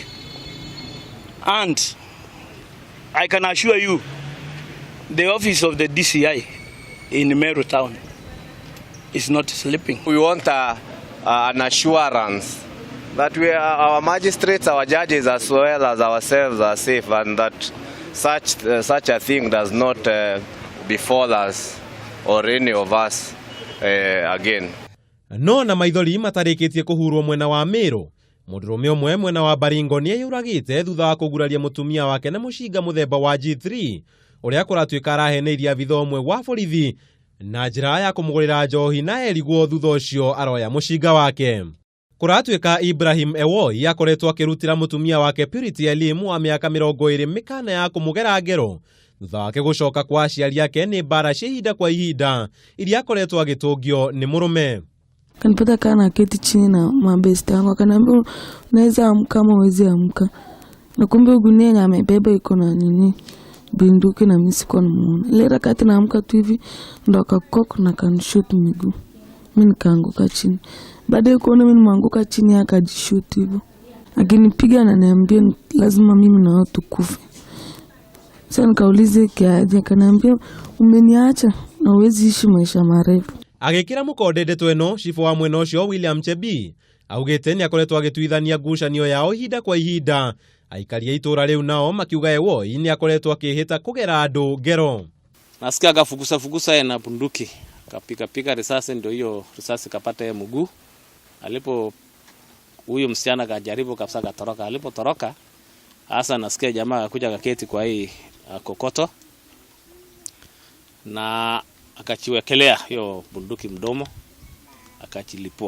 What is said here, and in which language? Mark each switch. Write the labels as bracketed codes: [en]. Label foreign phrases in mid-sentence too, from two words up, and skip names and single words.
[en] And I can assure you, the office of the DCI in Meru town is not sleeping. We want an assurance that our magistrates, our judges, as well as ourselves are safe, and that such a thing does not befall us or any of us again. [ki] No na maithori matarĩkĩtie kũhurwo mwena wa Meru, mũndũrũme ũmwe mwena wa Baringo nĩeyũragĩte thutha wa kũguraria mũtumia wake na mũcinga mũthemba wa G3 ũrĩa kũratuĩka araheneirie abithaa ũmwe wa borithi na njĩra ya kũmũgũrĩra njohi na erigwo thutha ũcio aroya mũcinga wake. Kũratuĩka Ibrahim Ewoi akoretwo akĩrutĩra mũtumia wake Purity Elim wa mĩaka 20 mĩkana ya kũmũgera ngero thutha wake gũcoka kwa aciari ake nĩ mbara cia ihinda kwa ihinda iria akoretwo agĩtũngio nĩ mũrũme. [sw] Kanipata kana keti chini na mabesti yangu akaniambia unaweza amka ama uwezi amka. Na kumbe gunia yenye amebeba iko na nini? Bunduki na mimi siko namuona. Ile rakati naamka tu hivi ndo akakok na kanishoot miguu. Mimi nikaanguka chini. Baadaye kuona mimi nimeanguka chini akajishoot hivyo. Akinipiga na niambia lazima mimi na watu kufe. Sasa nikaulize kiaje, akaniambia umeniacha na uwezi ishi maisha marefu. [ki] Agĩkĩra mũkonde ndeto ĩno, cibũ wa mwena ũcio William Chebi augĩte nĩ akoretwo agĩtuithania ngucanio yao ihinda kwa ihinda. Aikari a itũra rĩu nao makiuga Ewoi nĩ akoretwo akĩhĩta kũgera andũ ngero. [sw] Nasikia akafukusa na bunduki, kapika risasi, ndio hiyo risasi kapata ya mguu. Alipo huyo msichana kajaribu kabisa katoroka. Alipotoroka hasa nasikia jamaa akakuja kaketi kwa hii kokoto na akachiwekelea hiyo bunduki mdomo akachilipua.